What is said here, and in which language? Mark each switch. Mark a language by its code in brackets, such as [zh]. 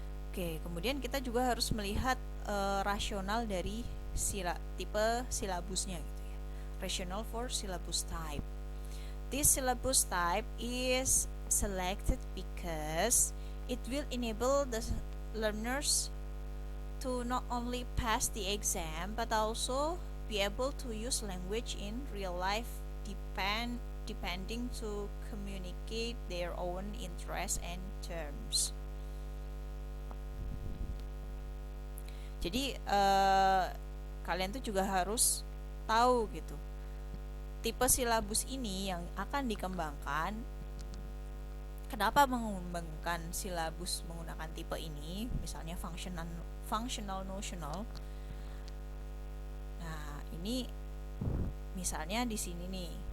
[id] Oke, kemudian kita juga harus melihat rasional dari tipe silabusnya gitu ya. [en] Rational for syllabus type. This syllabus type is selected because it will enable the learners to not only pass the exam but also be able to use language in real life depending to communicate their own interests and terms. [id] Jadi kalian tuh juga harus tahu gitu tipe silabus ini yang akan dikembangkan. Kenapa mengembangkan silabus menggunakan tipe ini? Misalnya functional notional. Nah, ini misalnya di sini nih.